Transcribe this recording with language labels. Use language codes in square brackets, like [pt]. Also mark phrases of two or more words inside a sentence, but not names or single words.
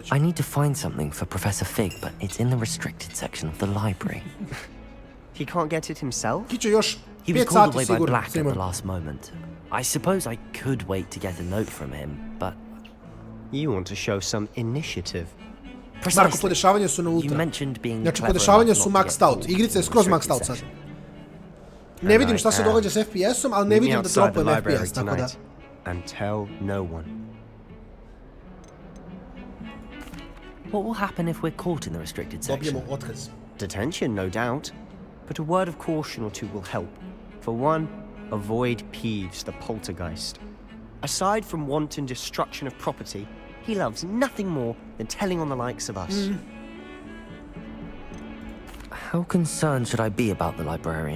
[en] I need to find something for Professor Fig, but it's in the restricted section of the library. He can't get it himself? He was called away by Black at the last moment. I suppose I could wait to get a note from him, but... You want to show some initiative. [sr] Marko, podešavanja su na ultra. Znači, podešavanja su [en] maxed out. [sr] Igrica je skroz [en] maxed out [sr] sad. Ne vidim šta se događa s FPS-om, ali ne vidim da dropujem FPS, tako da... [en] And tell no one. What will happen if we're caught in the restricted section? [sr] Dobijemo otkaz. [en] Detention, no doubt. But a word of caution or two will help. For one, avoid Peeves, the poltergeist. Aside from wanton destruction of property, he loves nothing more than telling on the likes of us. How concerned should I be about the librarian?